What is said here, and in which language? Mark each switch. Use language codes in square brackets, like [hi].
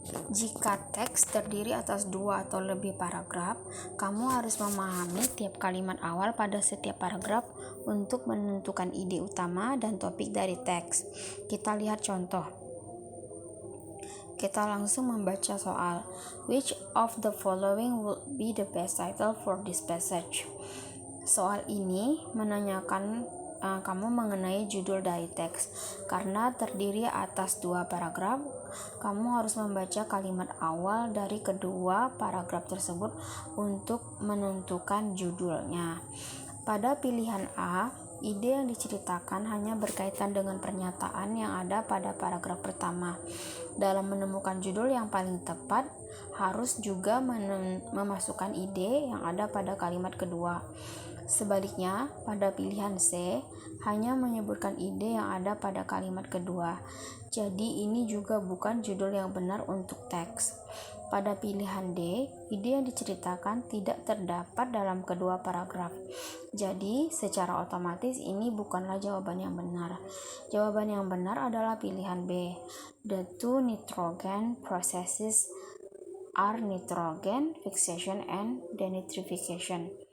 [id] Jika teks terdiri atas 2 atau lebih paragraf, kamu harus memahami tiap kalimat awal pada setiap paragraf untuk menentukan ide utama dan topik dari teks. Kita lihat contoh. Kita langsung membaca soal. [en] Which of the following will be the best title for this passage? [id] Soal ini menanyakan kamu mengenai judul dari teks. Karena terdiri atas 2 paragraf, kamu harus membaca kalimat awal dari kedua paragraf tersebut untuk menentukan judulnya. Pada pilihan A, ide yang diceritakan hanya berkaitan dengan pernyataan yang ada pada paragraf pertama. Dalam menemukan judul yang paling tepat, harus juga memasukkan ide yang ada pada kalimat kedua. Sebaliknya, pada pilihan C, hanya menyebutkan ide yang ada pada kalimat kedua. Jadi, ini juga bukan judul yang benar untuk teks. Pada pilihan D, ide yang diceritakan tidak terdapat dalam kedua paragraf. Jadi, secara otomatis ini bukanlah jawaban yang benar. Jawaban yang benar adalah pilihan B. [en] The two nitrogen processes are nitrogen fixation and denitrification.